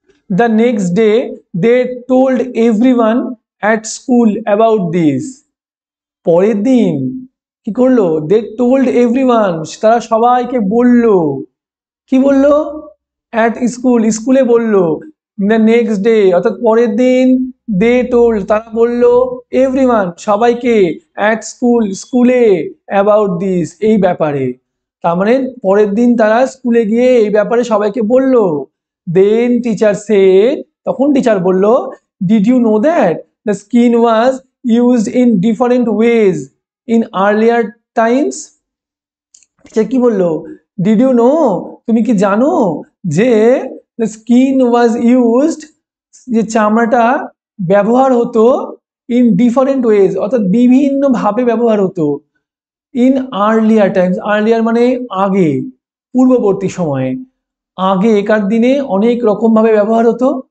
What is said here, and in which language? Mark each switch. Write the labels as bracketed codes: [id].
[en] The next day they told everyone at school about this. [bn] পরের দিন কি করলো, [en] they told everyone, [bn] তারা সবাইকে বললো। কি বললো, [en] at school, [bn] স্কুলে বললো। [en] the next day [bn] অর্থাৎ পরের দিন, [en] they told [bn] তারা বললো, [en] everyone [bn] সবাইকে, [en] at school [bn] স্কুলে, [en] about this [bn] এই ব্যাপারে। তার মানে পরের দিন তারা স্কুলে গিয়ে এই ব্যাপারে সবাইকে বললো। [en] then teacher said, [bn] তখন টিচার বলল, [en] did you know that the skin was used in different ways in earlier times? [bn] Teacher কি বললো, [en] did you know, [bn] তুমি কি জানো যে [en] the skin was used, [bn] যে চামড়াটা ব্যবহার হতো [en] in different ways [bn] অর্থাৎ বিভিন্ন ভাবে ব্যবহার হতো [en] in earlier times, earlier [bn] মানে আগে, পূর্ববর্তী সময়ে, আগেকার দিনে অনেক রকম ভাবে ব্যবহার হতো।